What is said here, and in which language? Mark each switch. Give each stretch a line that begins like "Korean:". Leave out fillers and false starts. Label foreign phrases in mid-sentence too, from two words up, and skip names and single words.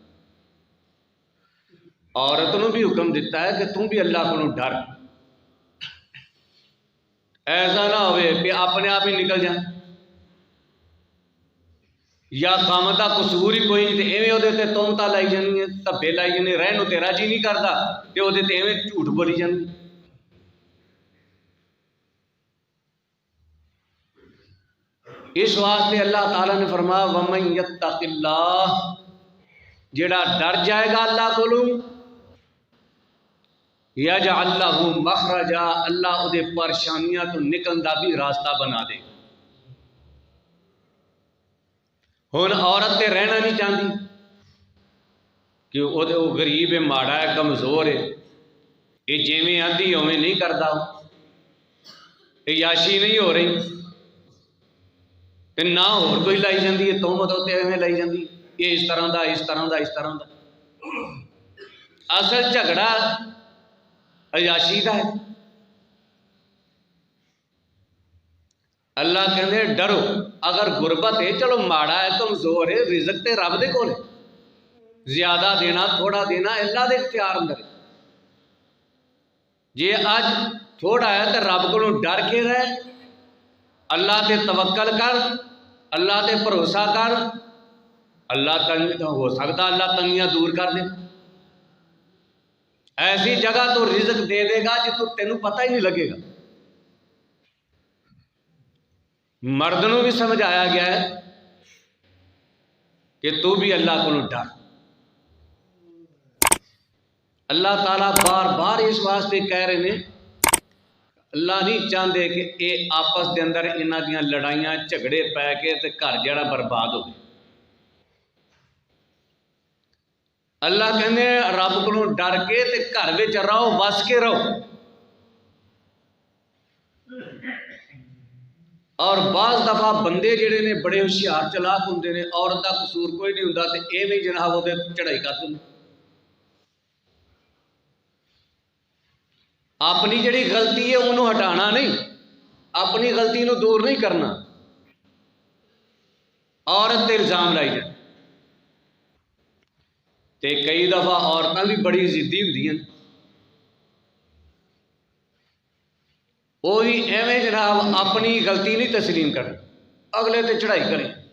Punjabi: عورت نو بھی حکم دیتا ہے کہ تم بھی اللہ کو ڈر، ایسا نہ ہوئے کہ اپنے آپ ہی نکل جائیں، یا خامد کا قصور ہی کوئی نہیں تے ایویں وہ تہمتاں لائی جانی ہے، دھبے لائی جانے، رہن نو تیرا جی نہیں کرتا تے وہ ایویں جھوٹ بولی جانی۔ اس واسطے اللہ تعالیٰ نے فرمایا
Arabic: وَمَن يَتَّقِ اللَّهَ،
Punjabi: جڑا ڈر جائے گا اللہ کو
Arabic: یجعل لہ مخرجا،
Punjabi: اللہ وہ پریشانیاں تو نکلن دا بھی راستہ بنا دے۔ ہن عورت تے رہنا نہیں چاہتی کہ وہ غریب ہے، ماڑا ہے، کمزور ہے، یہ جیویں آدھی اویں نہیں کرتا، عیاشی نہیں ہو رہی تے نہ اور کوئی لائی جاندی ہے، تہمت تے ایویں لائی جاندی یہ اس طرح دا اس طرح دا اس طرح دا۔ اصل جھگڑا عیاشی دا ہے۔ اللہ کہندے ڈرو، اگر غربت ہے چلو ماڑا ہے کمزور ہے، رزق تے رب دے کول ہے، زیادہ دینا تھوڑا دینا اللہ دے اختیار اندر ہے۔ جے اج تھوڑا ہے تو رب کو ڈر کے رہ، اللہ تے توکل کر، اللہ تے بھروسہ کر، اللہ ہو سکتا اللہ تنگیاں دور کر دے، ایسی جگہ تو رزق دے دے گا جتوں تینوں پتہ ہی نہیں لگے گا۔ مرد نو بھی سمجھایا گیا ہے کہ تو بھی اللہ کو ڈر۔ اللہ تعالیٰ بار بار اس واسطے کہہ رہے ہیں، اللہ نہیں چاہتے کہ یہ آپس دے اندر انہاں دیاں لڑائیاں جھگڑے پے کے تے گھر جڑا برباد ہو گئے۔ اللہ کہنے رب کو ڈر کے تے گھر وچ رہو، وس کے رہو۔ اور بعض دفعہ بندے جڑے نے بڑے ہوشیار چلاک ہوندے نے، عورت دا قصور کوئی نہیں ہوندا تے ایویں جناب وہ چڑھائی کر دیں، اپنی جڑی غلطی ہے انہوں ہٹانا نہیں، اپنی غلطی نو دور نہیں کرنا، عورت تے الزام لائی جائے۔ تے کئی دفعہ عورتاں بھی بڑی ضدی ہوندیاں، وہ بھی ایویں جناب اپنی غلطی نہیں تسلیم کرنی، اگلے تے چڑھائی کریں۔